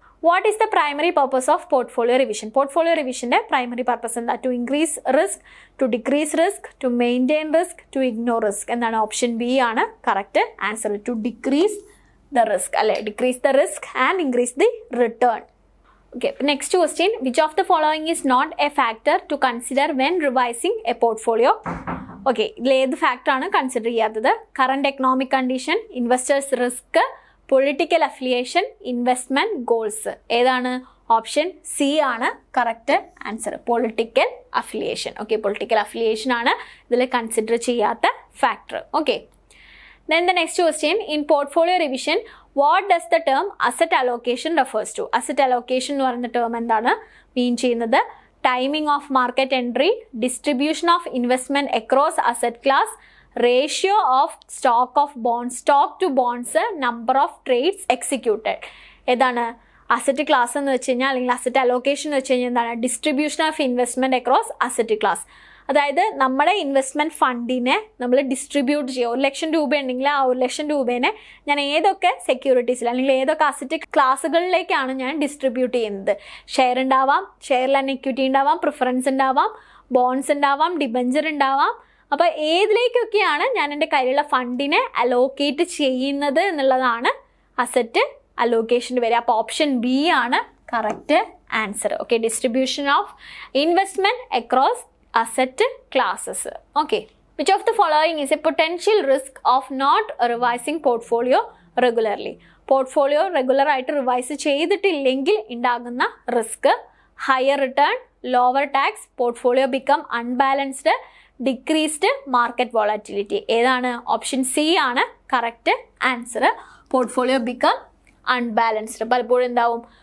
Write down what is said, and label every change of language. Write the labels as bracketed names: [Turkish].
[English] What is the primary purpose of portfolio revision? [Malayalam] Portfolio റിവിഷൻ്റെ primary purpose എന്താ? [English] To increase risk, to decrease risk, to maintain risk, to ignore risk. [Malayalam] എന്താണ്? Option B ആണ് correct answer. [English] To decrease the risk അല്ലെ? Decrease the risk and increase the return. Okay, next question. Which of the following is not a factor to consider when revising a portfolio? Okay, [Malayalam] ഇതിലേത് ഫാക്ടറാണ് consider ചെയ്യാത്തത്? [English] Current economic condition, investors risk, political affiliation, investment goals. [Malayalam] ഏതാണ്? Option C ആണ് correct answer. Political affiliation. Okay, political affiliation ആണ് ഇതിൽ consider ചെയ്യാത്ത factor. [English] Okay, then the next question, in portfolio revision what does the term asset allocation refers to? Asset allocation [Malayalam] എന്ന് പറയുന്ന term എന്താണ് മീൻ ചെയ്യുന്നത്? [English] Timing of market entry, distribution of investment across asset class, ratio of stock to bonds, number of trades executed. [Malayalam] ഏതാണ് asset class എന്ന് വെച്ച് കഴിഞ്ഞാൽ, അല്ലെങ്കിൽ asset allocation എന്ന് വെച്ച് കഴിഞ്ഞാൽ എന്താണ്? [English] Distribution of investment across asset class. [Malayalam] അതായത് നമ്മുടെ ഇൻവെസ്റ്റ്മെൻറ്റ് ഫണ്ടിനെ നമ്മൾ ഡിസ്ട്രിബ്യൂട്ട് ചെയ്യുക. 1 ലക്ഷം രൂപ ഉണ്ടെങ്കിൽ ആ 1 ലക്ഷം രൂപേനെ ഞാൻ ഏതൊക്കെ സെക്യൂരിറ്റീസിൽ അല്ലെങ്കിൽ ഏതൊക്കെ അസറ്റ് ക്ലാസ്സുകളിലേക്കാണ് ഞാൻ ഡിസ്ട്രിബ്യൂട്ട് ചെയ്യുന്നത്? ഷെയർ ഉണ്ടാവാം, ഷെയറിൽ തന്നെ ഇക്വിറ്റി ഉണ്ടാവാം, പ്രിഫറൻസ് ഉണ്ടാവാം, ബോൺസ് ഉണ്ടാവാം, ഡിബഞ്ചർ ഉണ്ടാവാം. അപ്പോൾ ഏതിലേക്കൊക്കെയാണ് ഞാൻ എൻ്റെ കയ്യിലുള്ള ഫണ്ടിനെ അലോക്കേറ്റ് ചെയ്യുന്നത് എന്നുള്ളതാണ് അസറ്റ് അലോക്കേഷൻ്റെ വരിക. അപ്പോൾ ഓപ്ഷൻ ബി ആണ് correct answer. Okay, [English] Distribution of investment across asset classes. Okay, which of the following is a potential risk of not revising portfolio regularly? [Malayalam] Portfolio regular ആയിട്ട് റിവൈസ് ചെയ്തിട്ടില്ലെങ്കിൽ ഉണ്ടാകുന്ന risk: [English] Higher return, lower tax, portfolio become unbalanced, decreased market volatility. [Malayalam] ഏതാണ്? Option C ആണ് correct answer. [English] Portfolio become unbalanced. [Malayalam] പലപ്പോഴും എന്താവും?